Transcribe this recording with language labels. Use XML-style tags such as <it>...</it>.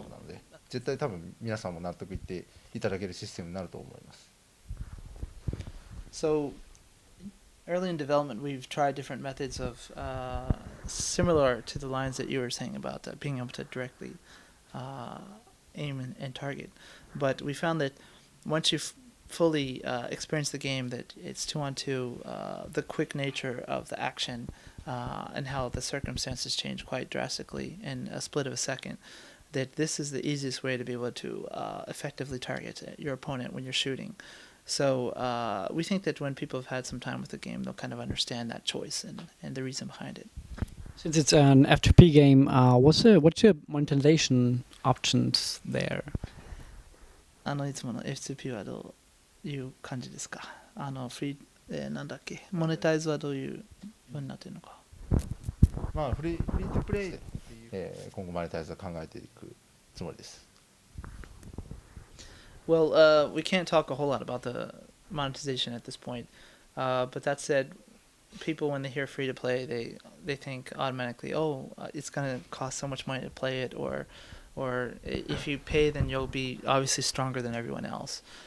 <ja>なので絶対多分皆さんも納得いっていただけるシステムになると思います。</ja> <en>So early in development, we've tried different methods of similar to the lines that you were saying about being able to directly aim and target. But we found that once you've fully experienced the game, that it's 2-on-2, the quick nature of the action and how the circumstances change quite drastically in a split of a second, that this is the easiest way to be able to effectively target your opponent when you're shooting. So we think that when people have had some time with the game, they'll kind of understand that choice and the reason behind it. Since it's an F2P game, what's your monetization options there?</en> <ja>いつもの F2P はどういう感じですか？フリー、なんだっけ、モネタイズはどういうようになっているのか。まあフリートゥプレイ、今後マネタイズは考えていくつもりです。</ja> <en>Well, we can't talk a whole lot about the monetization at this point. But that said, people when they hear free to play, they think automatically, oh, it's gonna cost so much money to play it, or if you pay, then you'll be obviously stronger than everyone else.</en>